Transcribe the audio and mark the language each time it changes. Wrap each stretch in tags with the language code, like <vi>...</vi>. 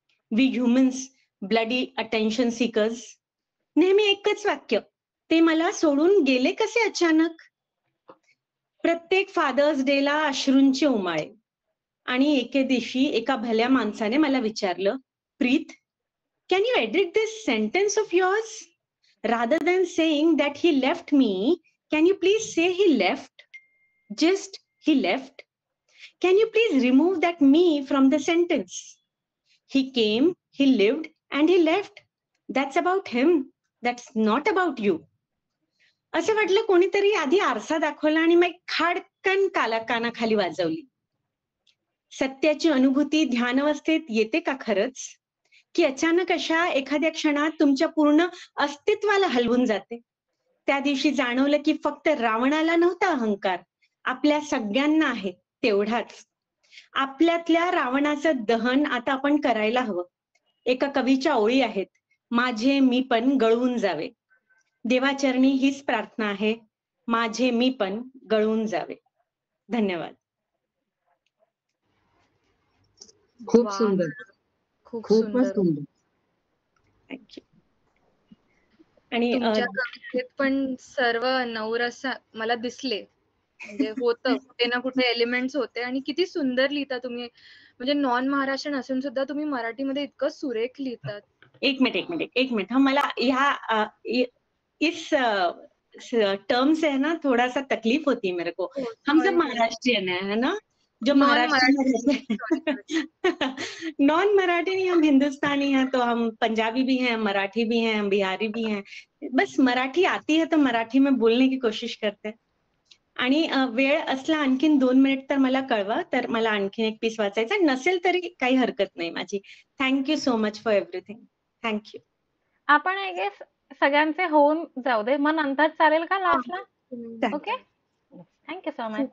<en>We humans, bloody attention seekers.</en> <mr>नेहमी एकच वाक्य, ते मला सोडून गेले कसे अचानक. प्रत्येक फादर्स डेला अश्रूंचे उमाळे. आणि एके दिवशी एका भल्या माणसाने मला विचारलं, प्रीत,</mr> <en>can you edit this sentence of yours? Rather than saying that he left me, can you please say he left? Just he left. Can you please remove that me from the sentence? He came, he lived, and he left. That's about him. That's not about you.</en> <mr>असं वाटलं कोणीतरी आधी आरसा दाखवला आणि मग खाडकन कानाखाली वाजवली. सत्याची अनुभूती ध्यानावस्थेत येते का खरंच, की अचानक अशा एखाद्या क्षणात तुमच्या पूर्ण अस्तित्वाला हलवून जाते. त्या दिवशी जाणवलं की फक्त रावणाला नव्हता अहंकार, आपल्या सगळ्यांना आहे तेवढाच. आपल्यातल्या रावणाचं दहन आता आपण करायला हवं. एका कवीच्या ओळी आहेत, माझे मी पण गळून जावे. देवाचरणी हीच प्रार्थना आहे, माझे मी पण गळून जावे. धन्यवाद. खूप वा, सुंदर, खूप खूपच सुंदर. सुंदर. थँक्यू. आणि तुमच्या कवितेत पण सर्व नवरस मला दिसले, म्हणजे होतं कुठे ना कुठे एलिमेंट्स होते. आणि किती सुंदर लिहिता तुम्ही, म्हणजे नॉन महाराष्ट्रीयन असून सुद्धा तुम्ही मराठीमध्ये इतकं सुरेख लिहितात. एक मिनिट. मला ह्या इस</mr> <hi>टर्म्स है ना, थोड़ा सा तकलीफ होती है मेरे को। हम सब महाराष्ट्रियन है ना, जो महाराष्ट्र में रहते हैं। नॉन मराठी नहीं, हम हिंदुस्तानी हैं, तो हम पंजाबी भी हैं, मराठी भी हैं, हम बिहारी भी हैं। बस मराठी आती है तो मराठी में बोलने की कोशिश करते हैं.</hi> <mr>आणि वेळ असला आणखीन 2 मिनिट तर मला कळवा, तर मला आणखीन एक पीस वाचायचा नसेल तरी काही हरकत नाही माझी.</mr> <en>Thank you so much for everything. Thank you.</en> <mr>आपण आय गेस सगळ्यांचे होऊन जाऊ दे, मग नंतर चालेल का लास्टला?</mr> <en>Okay, thank you so much.</en>